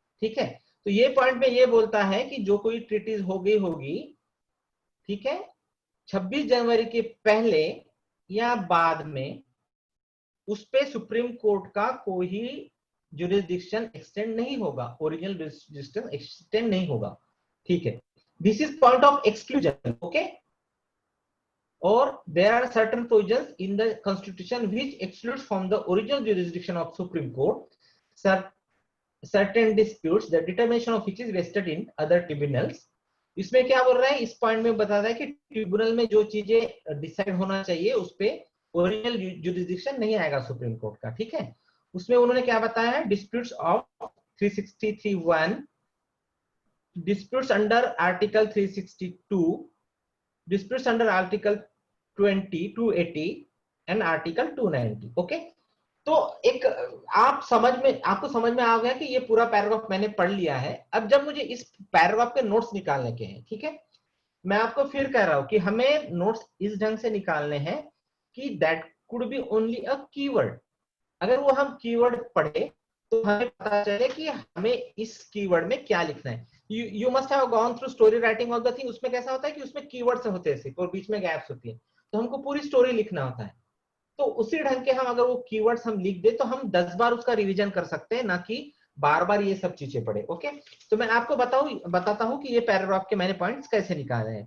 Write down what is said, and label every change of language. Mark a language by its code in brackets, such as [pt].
[hi] ठीक है, तो ये पॉइंट में ये बोलता है कि जो कोई ट्रीटीज हो गई होगी, ठीक है, 26 जनवरी के पहले या बाद में, उस पे सुप्रीम कोर्ट का कोई ज्यूरिसडिक्शन एक्सटेंड नहीं होगा, ओरिजिनल ज्यूरिसडिक्शन एक्सटेंड नहीं होगा. ठीक है, [en] This is point of exclusion. Okay, or there are certain provisions in the constitution which excludes from the original jurisdiction of Supreme Court certain disputes the determination of which is vested in other tribunals. [hi] इसमें क्या बोल रहा है, इस point में बता रहा है कि ट्रिब्यूनल में जो चीजें डिसाइड होना चाहिए उस पे ओरिजिनल जुरिसडिक्शन नहीं आएगा सुप्रीम कोर्ट का. ठीक है, उसमें उन्होंने क्या बताया है, [en] Disputes of 363(1), disputes under article 362, disputes under article 20, 280 and article 290. [hi] Okay, तो एक आपको समझ में आ गया कि ये पूरा पैराग्राफ मैंने पढ़ लिया है. अब जब मुझे इस पैराग्राफ के नोट्स निकालने के हैं, ठीक है, मैं आपको फिर कह रहा हूं कि हमें नोट्स इस ढंग से निकालने हैं कि [en] That could be only a keyword. [hi] अगर वो हम कीवर्ड पढ़े तो हमें पता चले कि हमें इस कीवर्ड में क्या लिखना है. [en] You must have gone through story writing of the thing. [hi] उसमें कैसा होता है कि उसमें कीवर्ड्स होते हैं सिर्फ और बीच में गैप्स होती है, तो हमको पूरी स्टोरी लिखना होता है. तो उसी ढंग के हम अगर वो कीवर्ड्स हम लिख दे तो हम 10 बार उसका रिवीजन कर सकते हैं, ना कि बार बार ये सब चीजें पढ़े. ओके, तो मैं आपको बताता हूं कि ये पैराग्राफ के मैंने पॉइंट्स कैसे निकाले हैं.